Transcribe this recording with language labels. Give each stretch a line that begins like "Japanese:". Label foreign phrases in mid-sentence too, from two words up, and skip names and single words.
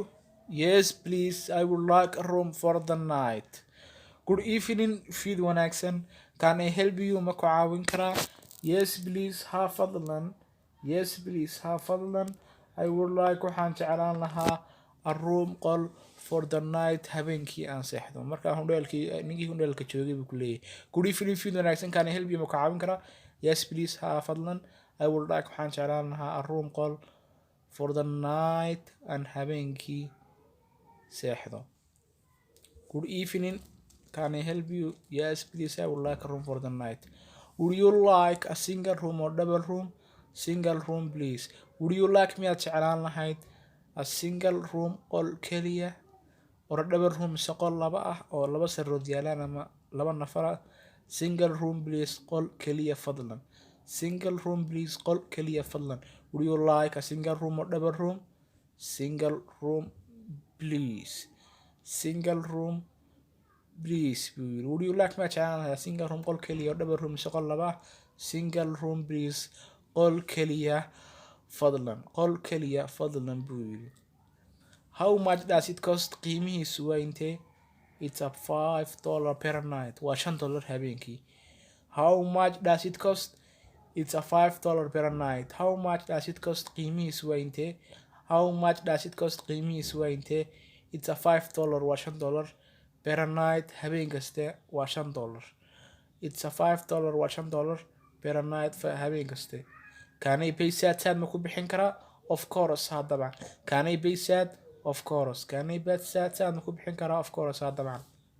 English: Yes, please, I would like a room for the night. Good evening,
Somali: fiid wanaagsan.
English: Can I help you?
Somali: Ma ku caawin karaa?
English: Yes, please,
Somali: ha fadlan.
English: Yes, please,
Somali: ha fadlan.
English: I would like
Somali: waxaan jeclaan lahaa
English: a room qol for the night
Somali: habeenkii aan seexdo. Marka ninkii hundheelka joogay buu ku leeyahay.
English: Good evening,
Somali: fiid wanaagsan.
English: Can I help you?
Somali: Ma ku caawin karaa?
English: Yes, please,
Somali: ha fadlan.
English: I would like
Somali: waxaan jeclaan lahaa
English: a room qol for the night and
Somali: habeenkii seexdo.
English: Good evening, can I help you? Yes, please, I would like a room for the night. Would you like a single room or double room? Single room, please. Would you like
Somali: me at jeclaan lahayd
English: a single room
Somali: qol keliya
English: or a double room
Somali: mise qol laba ah oo laba sarood yaalaan ama laba nafar ah?
English: Single room, please,
Somali: qol keliya fadlan.
English: Single room, please,
Somali: qol keliya fadlan.
English: Would you like a single room or double room? Single room, please. Single room, please. Would you like my channel? A single room
Somali: qol keliya
English: or double room
Somali: mise qol laba ah?
English: Single room, please,
Somali: qol keliya fadlan. Qol keliya fadlan buu yiri.
English: How much does it cost?
Somali: Qiimihiisu waa intee?
English: It's a $5 per night.
Somali: Waa $5 habeenkii.
English: How much does it cost? It's a $5 per night. How much does it cost?
Somali: qiimihiisu waa intee?
English: How much does it cost?
Somali: qiimihiisu waa intee?
English: It's a $5 waa $5 per night
Somali: habeen kaste waa $5.
English: It's a $5 waa $5 per night
Somali: habeen kaste.
English: Can I pay sad
Somali: ma ku bixin karaa?
English: Of course,
Somali: ha dabcan.
English: Can I pay sad? Of course. Can I pay sad
Somali: ma ku bixin karaa?
English: Of course,
Somali: ha dabcan.